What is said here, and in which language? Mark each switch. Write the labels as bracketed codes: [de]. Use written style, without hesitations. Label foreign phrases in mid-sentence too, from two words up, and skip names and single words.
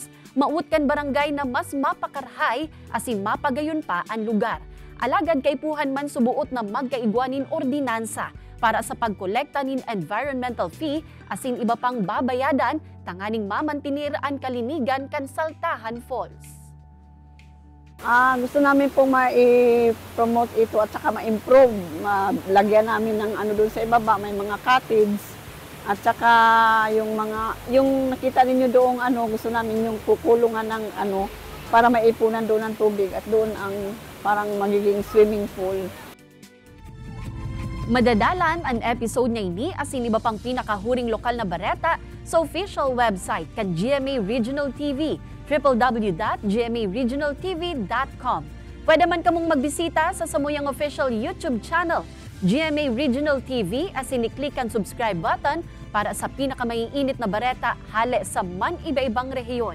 [bik] Maut kan barangay na mas mapakarhay asin mapagayon pa ang lugar. Alagad kay puhan man subuot na magkaigwanin ordinansa para sa pagkolekta nin [en] environmental fee [bik] asin iba pang babayadan tanganing mamantinir ang kalinigan kan Saltahan Falls. [tl] Gusto namin pong ma-promote ito at saka ma-improve. Lagyan namin ng doon sa ibaba, may mga cottage. At saka yung nakita ninyo doong gusto namin yung kukulungan ng para maipunan doon ng tubig at doon ang parang magiging [en] swimming pool. [bik] Madadalan ang episode niya ini asin iba pang pinakahuring lokal na bareta sa [en] official website [bik] kan GMA Regional TV, www.gmaregionaltv.com. Pwede man kamong magbisita sa samuyang [en] official YouTube channel, [bik] GMA Regional TV, as in-click ang [en] subscribe button [bik] para sa pinakamaiinit na bareta hale sa man iba-ibang rehiyon.